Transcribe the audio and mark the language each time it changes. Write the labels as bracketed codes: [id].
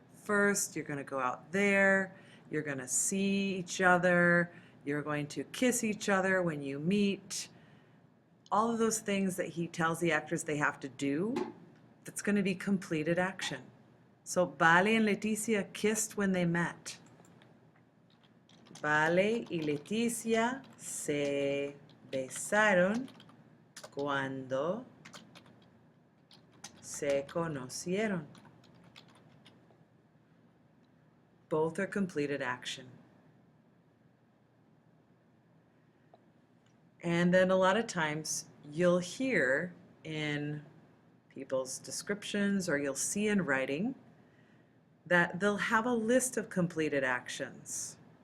[en] First, you're going to go out there, you're going to see each other, you're going to kiss each other when you meet. All of those things that he tells the actors they have to do, that's going to be completed action. So Bale and Leticia kissed when they met. [es] Bale y Leticia se besaron cuando se conocieron. [en] Both are completed action. And then a lot of times you'll hear in people's descriptions or you'll see in writing that they'll have a list of completed actions.